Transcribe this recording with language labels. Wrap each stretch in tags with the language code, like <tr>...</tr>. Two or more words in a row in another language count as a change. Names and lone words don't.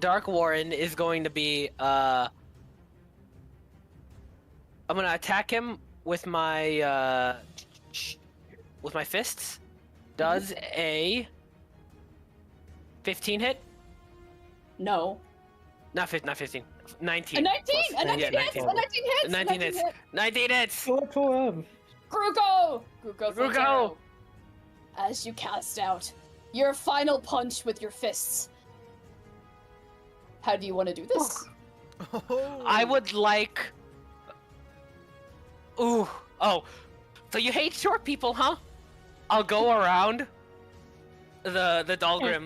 <en>Dark Warren is going to be, I'm gonna attack him with my fists. Does a 15 hit? No. Not 15. A 19. 19! A 19 Yeah, hits! 19. A 19 hits! 19 hits. 19 hits! Go to him. Gruko! Gruko! Gruko! Frontero. As you cast out your final punch with your fists. How do you want to do this? Oh. I would like. Ooh. Oh. So you hate short people, huh? I'll go around the Dahlgrim.</en>